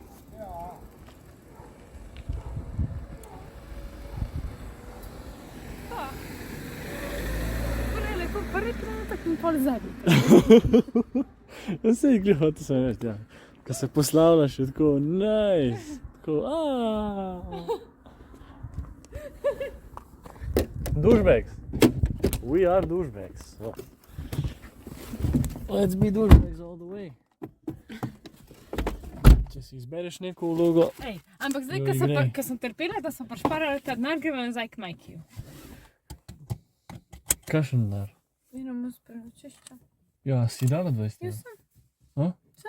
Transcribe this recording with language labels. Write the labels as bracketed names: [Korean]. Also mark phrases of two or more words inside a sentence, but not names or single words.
[Slovenian] Prvi lepo, prvi trenutek in pol zadnji. Ja, sej glih hotel sem reči, ja. Ko se poslavljaš je tako, nice. Tako, Douchebags. [English] We are douchebags. So. Let's be douchebags all the way. [Slovenian] Če si izbereš neko vlogo, Ej, ampak zdaj, Jo, igraj. ko sem trpela, da sem prišparala ta denar, gremo nazaj k Majkiju. kakšen denar? [Croatian] Idemo s prenočišča. [Slovenian] Ja, si dala 20 Jaz evrov? sem. A? Sem.